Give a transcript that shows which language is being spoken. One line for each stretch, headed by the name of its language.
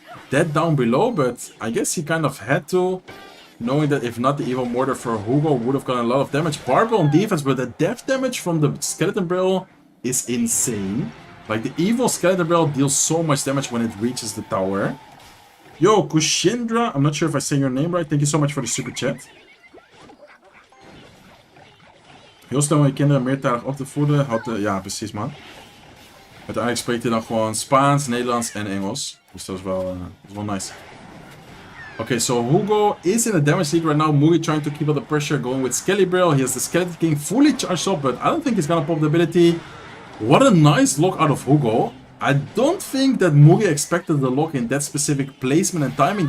English: That down below, but I guess he kind of had to. Knowing that if not the Evil Mortar for Hugo would have gotten a lot of damage. Barbell on defense, but the death damage from the Skeleton Barrel is insane. Like the Evil Skeleton Barrel deals so much damage when it reaches the tower. Yo, Kushindra, I'm not sure if I say your name right. Thank you so much for the super chat.
Dutch: Heel snel om je kinderen meertalig op te voeden. Ja, precies man. Uiteindelijk spreekt hij dan gewoon Spaans, Nederlands en Engels. Dus dat is wel nice.
English: Okay, so Hugo is in a damage lead right now. Mugi trying to keep up the pressure, going with Skelly Barrel. He has the Skeleton King fully charged up, but I don't think he's gonna pop the ability. What a nice lock out of Hugo. I don't think that Mugi expected the lock in that specific placement and timing.